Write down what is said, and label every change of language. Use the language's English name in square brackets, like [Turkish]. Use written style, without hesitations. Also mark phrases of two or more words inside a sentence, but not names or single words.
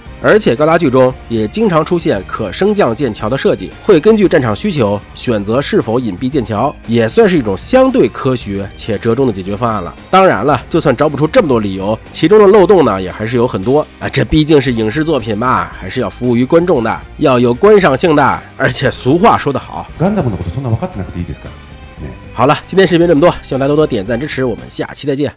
[Chinese] 而且高达剧中也经常出现可升降剑桥的设计，会根据战场需求选择是否隐蔽剑桥，也算是一种相对科学且折中的解决方案了。当然了，就算找不出这么多理由，其中的漏洞呢也还是有很多啊。这毕竟是影视作品嘛，还是要服务于观众的，要有观赏性的。而且俗话说得好， [Japanese] ガンダムのことそんな分かってなくていいですから。 [Chinese] 好了，今天视频这么多，希望大家多多点赞支持，我们下期再见。